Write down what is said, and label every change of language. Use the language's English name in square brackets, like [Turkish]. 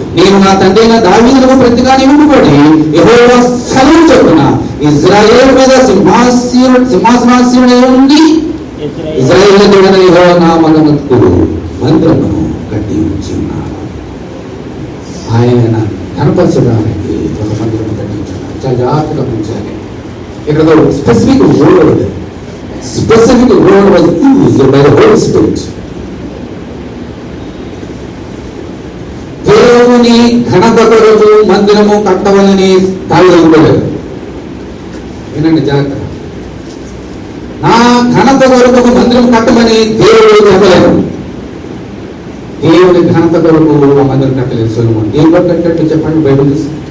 [Telugu] నేను నా తండ్రి అయిన దావీదునకు ప్రతిగా నియమింపబడి యెహోవా సెలవు చొప్పున ఇశ్రాయేలు మీద సింహాసనాసీనుడై ఉండి ఇశ్రాయేలు దేవుడైన యెహోవా నామమునకు మందిరమును కట్టించి ఉన్నాడు. ఆయన కనపరచడానికి ఒక మందిరం కట్టించాడు. చాలా జాగ్రత్తగా ఉంచాలి. ఇక్కడ specific word [English] specific word was used by the Holy Spirit. [Telugu] దేవుని ఘనత కొరకు మందిరము కట్టవాలని తాళలేదు. వినండి జాగ్రత్త. నా ఘనత కొరకు మందిరం కట్టమని దేవుడు చెప్పలేదు. దేవుని ఘనత కొరకు మందిరం కట్టలేదు సొలొమోను. దేవుడు కట్టేట్టు చెప్పండి బైబిల్ చూసి.